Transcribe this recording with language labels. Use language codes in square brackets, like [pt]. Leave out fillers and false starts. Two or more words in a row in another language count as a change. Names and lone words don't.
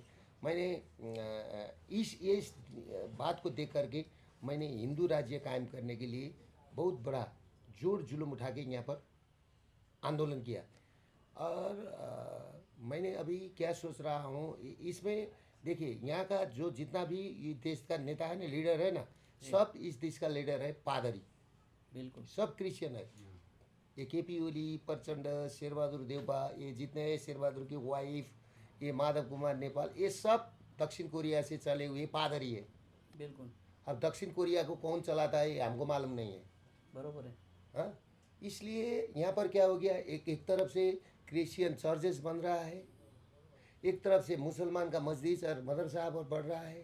[hi] मैंने इस बात को देख करके मैंने हिंदू राज्य कायम करने के लिए बहुत बड़ा जोर जुलूम उठा के यहाँ पर आंदोलन किया। और मैंने अभी क्या सोच रहा हूँ इसमें, देखिए यहाँ का जो जितना भी ये देश का नेता है ना, लीडर है ना, सब इस देश का लीडर है पादरी, बिल्कुल सब क्रिश्चियन है। ये केपी ओली, प्रचंड, शेरबहादुर देउपा, ये जितने शेरबहादुर की वाइफ, ये माधव कुमार नेपाल, ये सब दक्षिण कोरिया से चले हुए पादरी है। बिल्कुल। अब दक्षिण कोरिया को कौन चलाता है ये हमको मालूम नहीं है। बरोबर है। हाँ, इसलिए यहाँ पर क्या हो गया, एक तरफ से क्रिश्चियन चर्चेस बन रहा है, एक तरफ से मुसलमान का मस्जिद और मदरसा बढ़ रहा है।